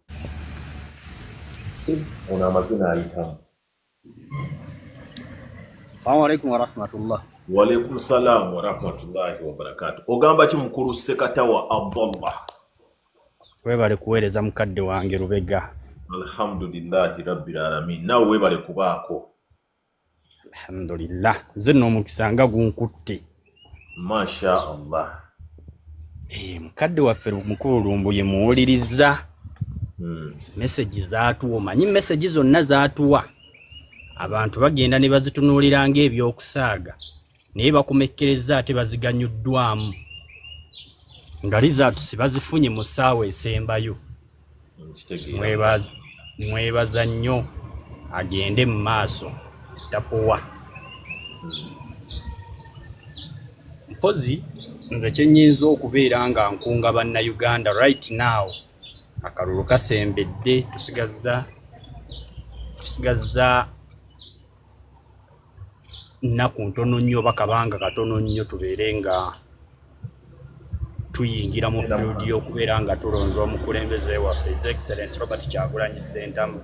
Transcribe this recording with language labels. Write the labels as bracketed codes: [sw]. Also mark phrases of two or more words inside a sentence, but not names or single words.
[lg] Ono amazina ayitamu. [ar] السلام عليكم ورحمة الله. وعليكم السلام ورحمة الله وبركاته. [lg] Ogamba ki mukuru Sekatawa Abdullah. Webale kuweereza mukadde wange Lubega. [ar] الحمد لله رب العالمين. [lg] Nawe webale kubaako. Alhamdulillah. Zino omukisa nga gunkutte. [ar] ما شاء الله. [lg] Mukadde waffe mukulu Lumbuye muwuliriza. Message zaatuwa. Omanyi message zonna zaatuwa. Abantu bagenda ne bazitunuulira ng'ebyokusaaga. Naye bakomekkereza ate baziganyuddwamu. Nga result sibazifunye mu ssaawa esembayo. Mwebaza nnyo agende mu maaso tapowa. Mpozi nze kyennyinza okubeera nga nkunga bannayuganda [en] right now. [lg] Akalulu kasembedde tusigazza nnaku ntono nnyo oba kabanga katono nnyo tubeere nga tuyingira mu field y'okubeera nga tulonze omukulembeze waffe [en] His Excellency [lg] Robert Kyagulanyi Ssentamu.